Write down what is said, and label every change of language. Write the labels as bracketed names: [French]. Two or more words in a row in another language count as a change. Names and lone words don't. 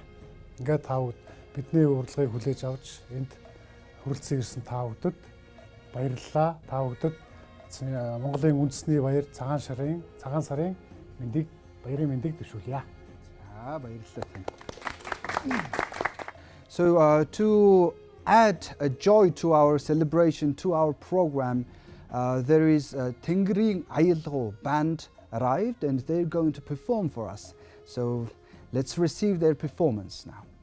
[Mongolian] Ингээд та бүд бидний урилгыг хүлээж авч энд хүрэлцэн ирсэн та бүдэд баярлалаа. Та бүдэд Монголын үндэсний баяр Цагаан сарын баярын мэндийг дэвшүүлье. За баярлалаа. [English] So to add a joy to our celebration, to our program, there is a Tingring Ayilgo band arrived and they're going to perform for us. So let's receive their performance now.